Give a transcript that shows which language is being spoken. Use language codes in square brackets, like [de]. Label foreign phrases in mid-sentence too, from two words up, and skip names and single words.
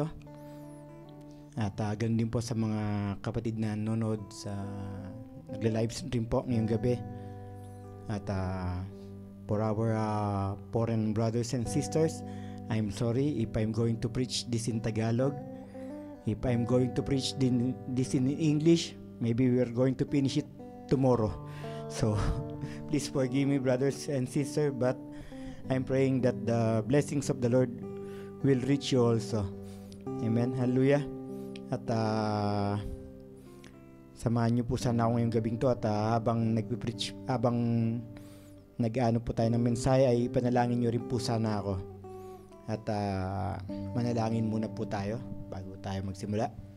[tl] At ganun din po sa mga kapatid na nanonood sa nagla-live stream po ngayong gabi. [en] At for our foreign brothers and sisters, I'm sorry if I'm going to preach this in Tagalog. If I'm going to preach this in English, maybe we're going to finish it tomorrow. So please forgive me, brothers and sisters, but I'm praying that the blessings of the Lord will reach you also. Amen. Hallelujah. [tl] At samahan niyo po sana ako ngayong gabing to, at habang nagpipreach, habang nag-ano po tayo ng mensahe, ay panalangin niyo rin po sana ako. At manalangin muna po tayo bago tayo magsimula.